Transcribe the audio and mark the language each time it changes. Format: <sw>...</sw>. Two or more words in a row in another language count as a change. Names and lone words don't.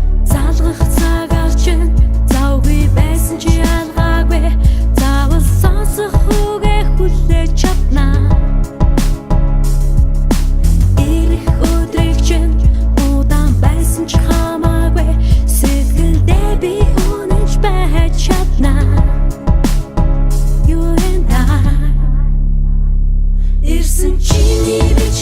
<mn>Залгах цаг арчин завгүй байсан Чи ялгаагүй заавал сонсох үгээ хүлээж чадна. Ирэх өдрийг чинь удаан байсан ч хамаагүй, сэтгэлдээ би үнэнч байж чадна.</mn> <en>You and I.</en> <mn>Ирсэн чиний</mn>